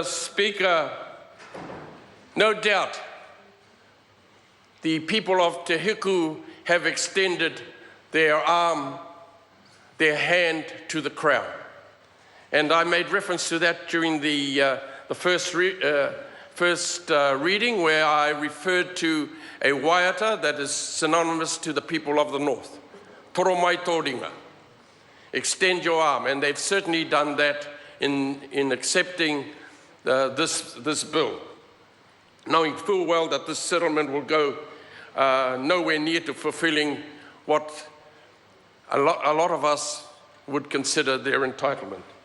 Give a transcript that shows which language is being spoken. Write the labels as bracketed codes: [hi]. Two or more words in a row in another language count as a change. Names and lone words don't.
[en] Speaker, no doubt the people of Te Hiku have extended their arm, their hand to the Crown. And I made reference to that during the first reading, where I referred to a waiata that is synonymous to the people of the North. [mi] Toro mai tō ringa. [en] Extend your arm, and they've certainly done that in accepting this bill, knowing full well that this settlement will go nowhere near to fulfilling what a lot of us would consider their entitlement.